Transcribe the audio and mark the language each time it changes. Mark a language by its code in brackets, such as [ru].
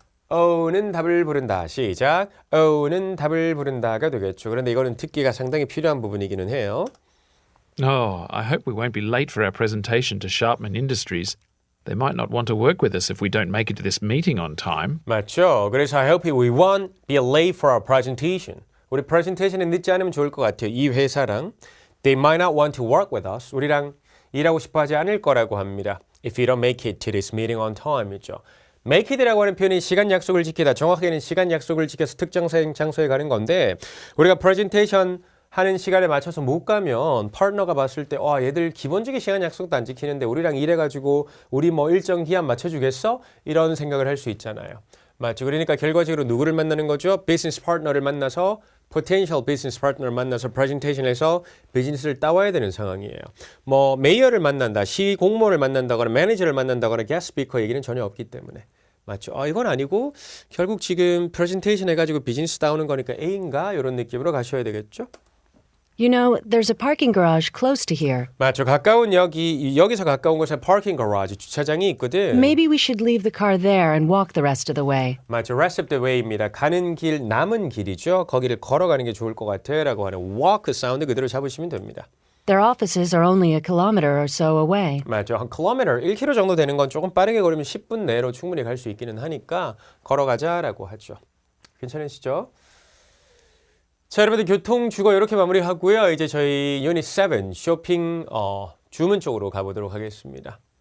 [ko] O는 답을 부른다. 시작. O는 답을 부른다가 되겠죠. 그런데 이거는 듣기가 상당히 필요한 부분이기는 해요. [en] Oh, I hope we won't be late for our presentation to Sharpman Industries. They might not want to work with us if we don't make it to this meeting on time. [ko] 맞죠. 그래서 [en] I hope we won't be late for our presentation. [ko] 우리 프레젠테이션에 늦지 않으면 좋을 것 같아요. 이 회사랑 [en] They might not want to work with us. [ko] 우리랑 일하고 싶어 하지 않을 거라고 합니다. [en] If we don't make it to this meeting on time. [ko] 이죠. make it이라고 하는 표현이 시간 약속을 지키다. 정확하게는 시간 약속을 지켜서 특정 장소에 가는 건데 우리가 프레젠테이션 하는 시간에 맞춰서 못 가면 파트너가 봤을 때 얘들 기본적인 시간 약속도 안 지키는데 우리랑 일해가지고 우리 뭐 일정 기한 맞춰주겠어? 이런 생각을 할 수 있잖아요. 맞죠? 그러니까 결과적으로 누구를 만나는 거죠? 비즈니스 파트너를 만나서 [en] potential business partner [ko] 만나서 프레젠테이션에서 비즈니스를 따와야 되는 상황이에요. 뭐 메이어를 만난다, 시 공무원을 만난다거나 매니저를 만난다거나 게스트 스피커 얘기는 전혀 없기 때문에 맞죠? 이건 아니고 결국 지금 프레젠테이션 해가지고 비즈니스 따오는 거니까 A인가? 이런 느낌으로 가셔야 되겠죠? [en] You know, there's a parking garage close to here. [ko] 맞죠. 가까운 여기서 가까운 곳에 parking garage, 주차장이 있거든. [en] Maybe we should leave the car there and walk the rest of the way. [ko] 맞죠. rest of the way입니다. 가는 길, 남은 길이죠. 거기를 걸어가는 게 좋을 것 같아 라고 하는 walk 사운드 그대로 잡으시면 됩니다. [en] Their offices are only a kilometer or so away. [ko] 맞죠. 한 킬로미터, 1km 정도 되는 건 조금 빠르게 걸으면 10분 내로 충분히 갈 수 있기는 하니까 걸어가자라고 하죠. 괜찮으시죠? 자, 여러분들 교통 주거 이렇게 마무리하고요. 이제 저희 유닛 7 쇼핑 주문 쪽으로 가보도록 하겠습니다.